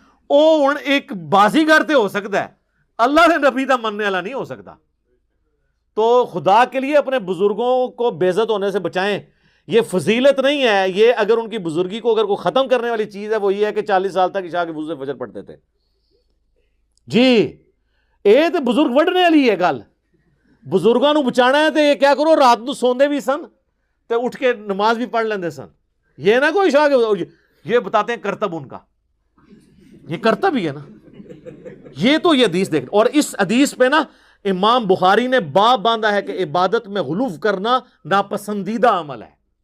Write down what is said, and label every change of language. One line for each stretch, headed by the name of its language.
Urdu: او ایک بازی کرتے ہو سکتا ہے, اللہ نے نبی دا مننے والا نہیں ہو سکتا. تو خدا کے لیے اپنے بزرگوں کو بے عزت ہونے سے بچائیں. یہ فضیلت نہیں ہے, یہ اگر ان کی بزرگی کو اگر کوئی ختم کرنے والی چیز ہے وہ یہ ہے کہ 40 سال تک عشاء کے وضو سے فجر پڑھتے تھے.
Punjabi: جی اے تے بزرگ وڈنے والی ہے گل. بزرگاں نو بچانا ہے تے یہ کیا کرو, رات نو سوندے بھی سن تے اٹھ کے نماز بھی پڑھ لیندے سن.
Urdu: یہ نہ کوئی عشاء کے, یہ بتاتے ہیں کرتب ان کا, یہ کرتب ہی ہے نا. یہ تو یہ حدیث دیکھ, اور اس حدیث پہ نا امام بخاری نے باب باندھا ہے کہ عبادت میں غلو کرنا ناپسندیدہ عمل ہے.